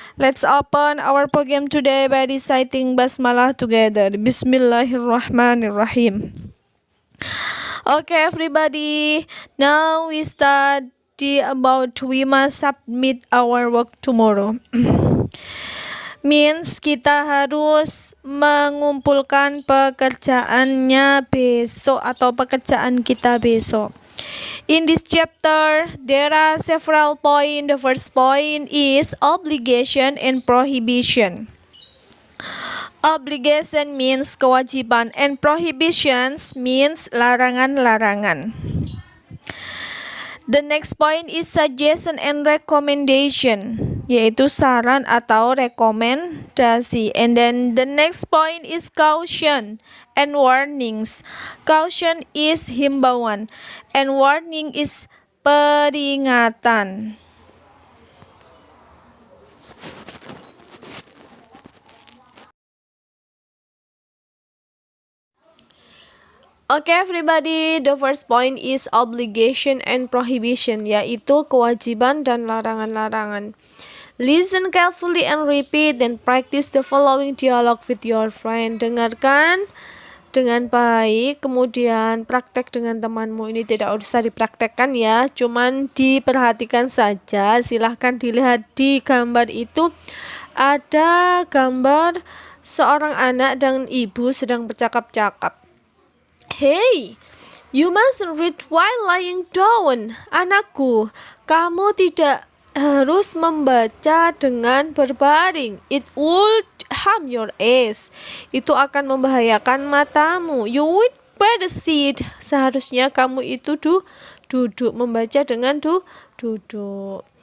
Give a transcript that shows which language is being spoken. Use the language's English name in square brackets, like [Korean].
[English] Let's open our program today by reciting Basmalah together. [Arabic] Bismillahirrahmanirrahim. [English] Okay everybody, now we start about we must submit our work tomorrow. [Indonesian] Means kita harus mengumpulkan pekerjaannya besok atau pekerjaan kita besok. [English] In this chapter, there are several points. The first point is obligation and prohibition. Obligation means [Indonesian] kewajiban [English] and prohibitions means [Indonesian] larangan-larangan. [English] The next point is suggestion and recommendation, [Indonesian] yaitu saran atau rekomendasi. [English] And then the next point is caution and warnings. Caution is [Indonesian] himbauan [English] and warning is [Indonesian] peringatan. [English] Okay everybody, the first point is obligation and prohibition, [Indonesian] yaitu kewajiban dan larangan-larangan. [English] Listen carefully and repeat and practice the following dialogue with your friend. [Indonesian] Dengarkan dengan baik, kemudian praktek dengan temanmu. Ini tidak usah dipraktekkan ya, cuman diperhatikan saja. Silahkan dilihat di gambar itu, ada gambar seorang anak dan ibu sedang bercakap-cakap. [English] Hey, you mustn't read while lying down. [Indonesian] Anakku, kamu tidak harus membaca dengan berbaring. [English] It would harm your eyes. [Indonesian] Itu akan membahayakan matamu. [English] You would better sit. [Indonesian] Seharusnya kamu itu duduk, membaca dengan duduk.